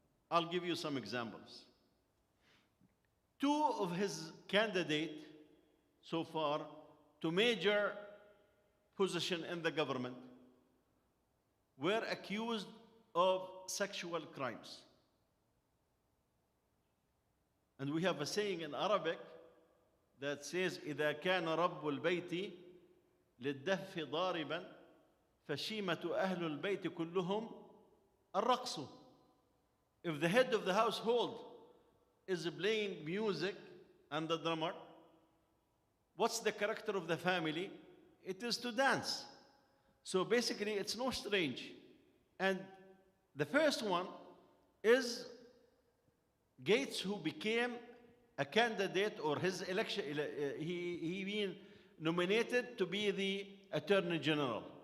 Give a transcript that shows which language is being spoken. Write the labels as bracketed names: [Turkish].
[English] I'll give you some examples. 2 of his candidates so far to major position in the government were accused of sexual crimes. And we have a saying in Arabic that says, [Arabic] إذا كان رب البيت للدف ضاربا فشيمة أهل البيت كلهم الرقص. [English] If the head of the household is playing music and the drummer, what's the character of the family? It is to dance. So basically, it's no strange. And the first one is Gates, who became a candidate, or his election, he been nominated to be the Attorney General.